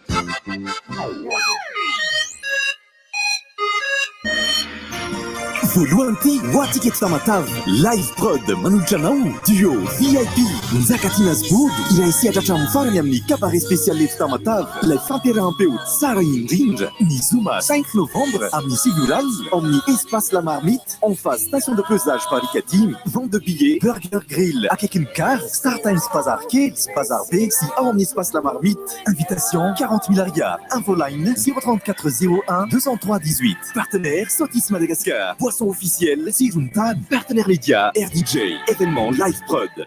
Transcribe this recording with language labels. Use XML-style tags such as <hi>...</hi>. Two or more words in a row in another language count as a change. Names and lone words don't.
<mg>voalohany ty hoatika eto Tamatave live prod manolotra anao duo VIP nizaka Tinasbourg iray sehatra hatramin'ny farany amin'ny</mg> <fr>cabaret spécial</fr> <mg>eto Tamatave ilay fampiaraham-peo tsara indrindra ny zoma 5 novembre amin'ny Sigural amin'ny espace La Marmite</mg> <fr>en face station de pesage Paris 4 vente de billets burger grill</fr> <mg>akaikin'ny car Star Times Bazar kely sy Bazar B sy ao amin'ny espace La Marmite</mg> <fr>invitation 40 000 ariary info line 034 01 203 18 partenaire Sotis Madagascar boisson officiel Siruntad, partenaire média RDJ, événement live prod.</fr>